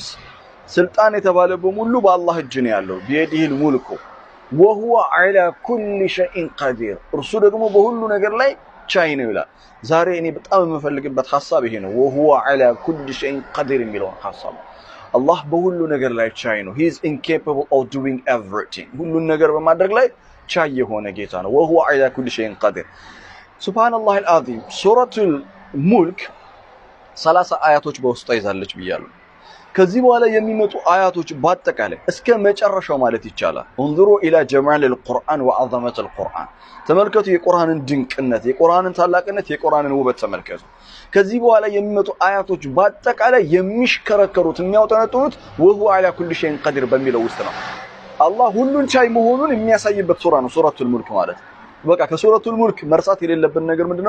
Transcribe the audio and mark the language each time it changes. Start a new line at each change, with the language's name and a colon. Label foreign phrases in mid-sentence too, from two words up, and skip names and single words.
Amharic: ስልጣን የተባለ በሙሉ በአላህ እጅ ነው ያለው።
Arabic: بيده الملك وهو على كل شيء قدير
Amharic: እርሱ ደግሞ በሁሉ ነገር ላይ ቻይ ነው ይላል። ዛሬ እኔ በጣም የምፈልግበት ሐሳብ ይሄ ነው።
Arabic: وهو على كل شيء قدير
Amharic: የሚለው ሐሳብ አላህ በሁሉ ነገር ላይ ቻይ ነው።
English: he is incapable of doing everything
Amharic: ሁሉን ነገር በማድረግ ላይ ቻይ የሆነ ጌታ ነው።
Arabic: وهو على كل شيء قدير سبحان الله العظيم።
Amharic: ሱረቱል ሙልክ 30 አያቶች በውስጧ ይዛለች ብያለሁ። ከዚህ በኋላ የሚመጡ አያቶች በአጠቃላይ እስከ መጨረሻው ማለት ይቻላል
Arabic: انظروا الى جمال القرآن وعظمة القرآن
Amharic: ተመልከቱ የቁርአንን ድንቅነት የቁርአንን ታላቅነት የቁርአንን ውበት ተመልከቱ። ከዚህ በኋላ የሚመጡ አያቶች በአጠቃላይ የሚሽከረከሩት የሚያወጣጡት
Arabic: وهو على كل شيء قدير
Amharic: በሚለው ውስጥ ነው። አላህ ሁሉን ቻይ መሆኑን የሚያሳይበት ሱራ ነው ሱረቱል ሙልክ ማለት። በቃ ከሱረቱል ሙልክ መርሳት የሌለብን ነገር ምንድነው?